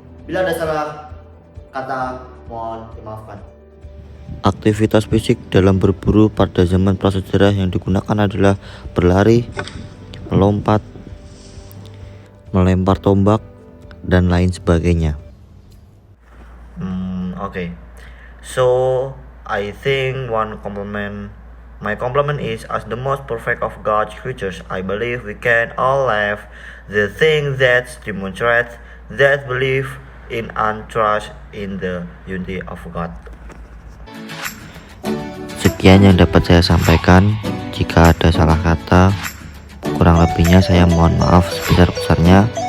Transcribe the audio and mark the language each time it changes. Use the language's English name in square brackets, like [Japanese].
[Indonesian] Bila ada salah kata, mohon dimaafkan. Aktivitas fisik dalam berburu pada zaman prasejarah yang digunakan adalah berlari, melompat, melempar tombak, dan lain sebagainya. [English] Okay. So I think my compliment is, as the most perfect of God's creatures, I believe we can all have the thing that demonstrates that belief in and trust in the unity of God. [Indonesian] Sekian yang dapat saya sampaikan. Jika ada salah kata, kurang lebihnya saya mohon maaf sebesar-besarnya.